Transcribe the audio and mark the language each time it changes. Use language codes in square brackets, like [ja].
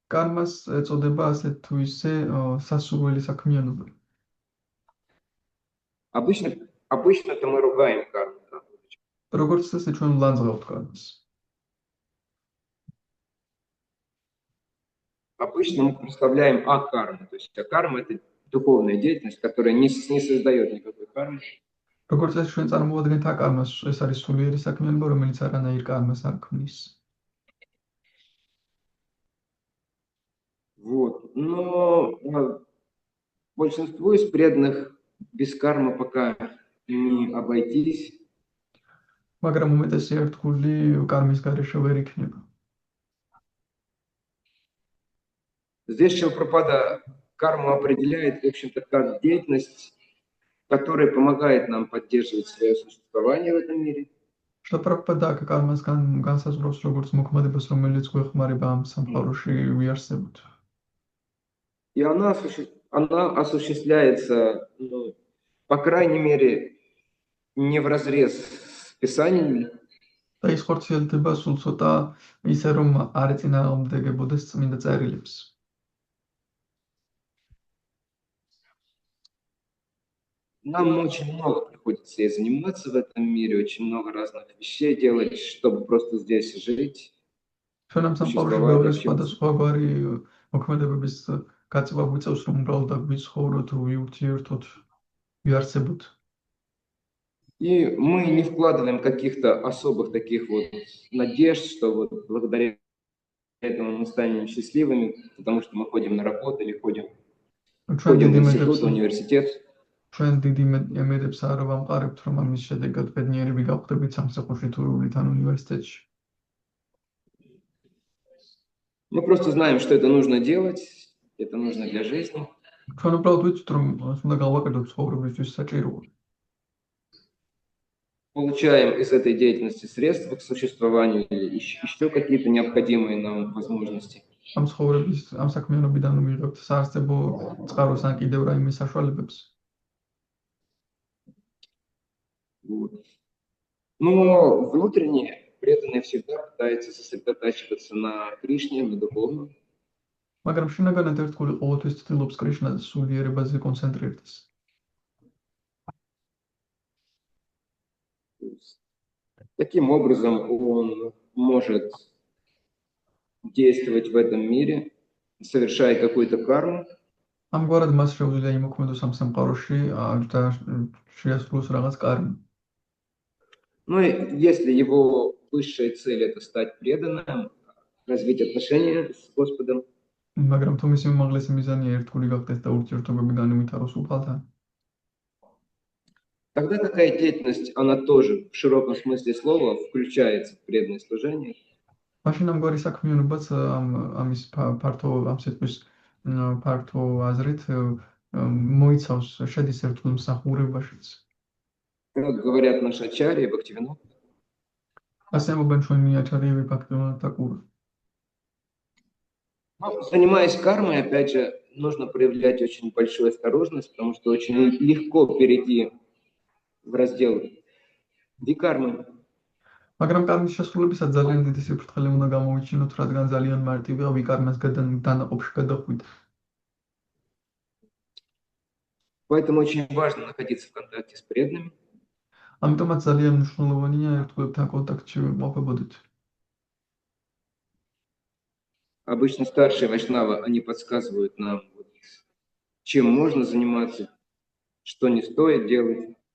[ka] Кармас ეწოდება ასე თუ ისე სასურველი საქმიანობა. [ru] Обычно-то мы ругаем карму. [ka] როგორც წესი ჩვენ ვლანძღავთ кармас. [ru] Обычно мы представляем акарму. То есть акарма – это духовная деятельность, которая не создает никакой кармы. [ka] როგორც წესი ჩვენ წარმოვადგენთ აკარმას, ეს არის სულიერი საქმიანობა, რომელიც არანაირ кармას არ ქმნის. [ru] Вот. Но большинству из преданных без кармы пока не обойтись. [ka] მაგრამ უმეტესი ერთგული кармის გარეშე ვერ იქნება. [ru] Здесь Шрила Прабхупада карму определяет, в общем-то, как деятельность, которая помогает нам поддерживать свое существование в этом мире. [ka] Шрила Прабхупада кармას განსაზღვრავს როგორც მოქმედებას, რომელიც გვეხმარება ამ სამყაროში ვიარსებოთ. [ru] И она осуществляется, по крайней мере, не вразрез с Писанием. [ka] და ის ხორციელდება სულ ცოტა ისე რომ არ ეწინააღმდეგებოდეს წმინდა წერილებს. [ru] Нам очень много приходится ей заниматься в этом мире, очень много разных вещей делать, чтобы просто здесь жить. [ka] ჩვენ ამ სამყაროში ბევრი სხვადასხვაგვარი მოქმედებების გაწევა გვიწევს, რომ უბრალოდ ვიცხოვროთ, ვიურთიერთოთ, ვიარსებოთ. [ru] И мы не вкладываем каких-то особых таких вот надежд, что вот благодаря этому мы станем счастливыми, потому что мы ходим на работу или ходим в институт, в университет. [ka] ჩვენ დიდი იმედებს არ ვამყარებთ, რომ ამის შედეგად ბედნიერები გავხდებით სამსახურში თუ თან უნივერსიტეტში. [ru] Мы просто знаем, что это нужно делать, это нужно для жизни. [ka] ჩვენ უბრალოდ ვიცით, რომ უნდა გავაკეთოთ ცხოვრებისთვის საჭიროა. [ru] получаем из этой деятельности средства к существованию или еще какие-то необходимые нам возможности. [ka] ამ ცხოვრების, ამ საქმიანობიდან მიიღებთ საარსებო წყაროს ან კიდევ რაიმე საშუალებებს. [ru] Вот. Но внутренне преданный всегда пытается сосредотачиваться на Кришне, на духовном. [ka] მაგრამ შინაგანად ერთგული ყოველთვის ცდილობს კრიშნას სულიერებაზე კონცენტრირდეს. [ru] Таким образом он может действовать в этом мире, совершая какую-то карму. [ka] ამგვარად მას შეუძლია იმოქმედოს ამ სამყაროში და შეასრულოს რაღაც კარმა. [ru] Ну и если его высшая цель это стать преданным, развить отношения с Господом, [ka] მაგრამ თუ მისი უმაღლესი მიზანია ერთგული გახდეს და ურთიერთობები განვითაროს უფალთან, [ru] тогда такая деятельность, она тоже в широком смысле слова включается в преданное служение. [ka] მაშინ ამგვარი საქმიანობაც ამის ფართო ამ სიტყვის ფართო აზრით მოიცავს შედის ერთგულ მსახურებაშიც. [ru] Как говорят наши ачарьи, Бхактивинод, [ka] ასე ამბობენ ჩვენი აჩარიები ბაქტივინოდ თაკურა. [ru] занимаясь кармой, опять же, нужно проявлять очень большую осторожность, потому что очень легко перейти в раздел викармы. [ka] მაგრამ კარმის შესრულებისას ძალიან დიდი სიფრთხილე უნდა გამოვიჩინოთ, რადგან ძალიან მარტივია ვიკარმას დანაყოფში გადახვიდე. [ru] Поэтому очень важно находиться в контакте с преданными. [ka] ამიტომაც ძალიან მნიშვნელოვანია ერთგულებთან კონტაქტში ყოფებოდეთ. [ru] Обычно старшие вайшнавы, они подсказывают нам, чем можно заниматься, что не стоит делать.